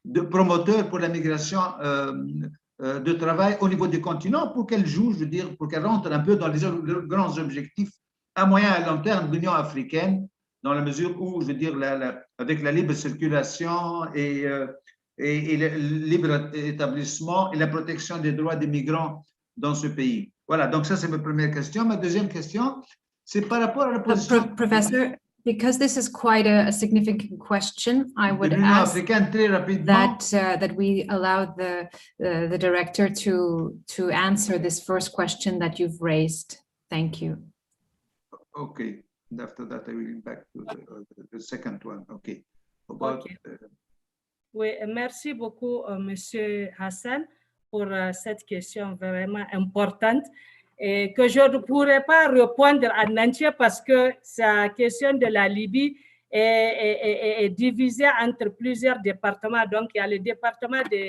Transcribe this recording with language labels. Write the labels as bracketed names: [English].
[French] promoteur pour la migration de travail au niveau du continent, pour qu'elle joue, je veux dire, pour qu'elle rentre un peu dans les grands objectifs à moyen et à long terme de l'Union africaine, dans la mesure où, je veux dire, avec la libre circulation et le libre établissement et la protection des droits des migrants dans ce pays. Voilà, donc ça c'est ma première question. Ma deuxième question, c'est par rapport à la position… [English] Professor, because this is quite a significant question, I would ask that we allow the director to answer this first question that you've raised. Thank you. Okay. After that, I will back to the second one. Okay. [French] Oui, merci beaucoup, Monsieur Hassan, pour cette question vraiment importante et que je ne pourrais pas répondre en entier parce que sa question de la Libye est divisée entre plusieurs départements. Donc, il y a le département